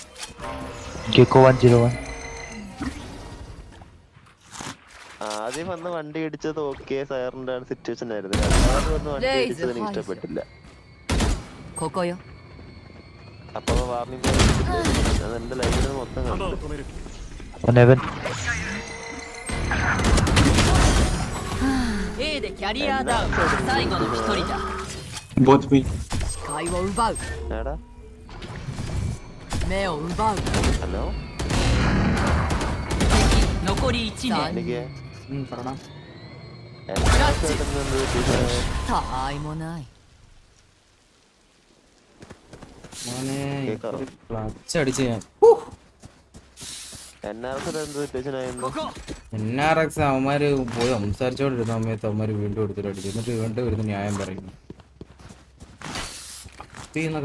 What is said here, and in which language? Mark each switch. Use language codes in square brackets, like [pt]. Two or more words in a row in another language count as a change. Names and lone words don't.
[ml] ആദ്യം വന്ന് വണ്ടി ഇടിച്ചത് ഓക്കെ സയറിന്റെ സിറ്റുവേഷൻ ആയിരുന്നു. രണ്ടാമത് വന്ന് വണ്ടി ഇടിച്ചത് എനിക്ക് ഇഷ്ടപ്പെട്ടില്ല. അപ്പൊ വാർണിംഗ് അത് എന്റെ ലൈഫിൽ മൊത്തം കണ്ടു. [ja] A でキャリアダウン最後の一人だ 視界を奪う [ml] എടാ [ja] 目を奪う [ml] ഹലോ [ja] 敵残り1名 [ml] എനിക്ക് പറടാ. [ja] たあいもない [ml] മോനെ കേക്കാറോ? ക്ലച്ച് അടിച്ച് ഞാൻ. NRG എന്ത് സിറ്റുവേഷൻ ആയിരുന്നു? NRX അവന്മാര് പോയി സംസാരിച്ചോണ്ടിരുന്ന സമയത്ത് അവന്മാര് വീണ്ടും എടുത്തിട്ട് അടിച്ചു. എന്നിട്ട് വീണ്ടും വരുന്ന ന്യായം പറയുന്നു എന്നൊക്കെ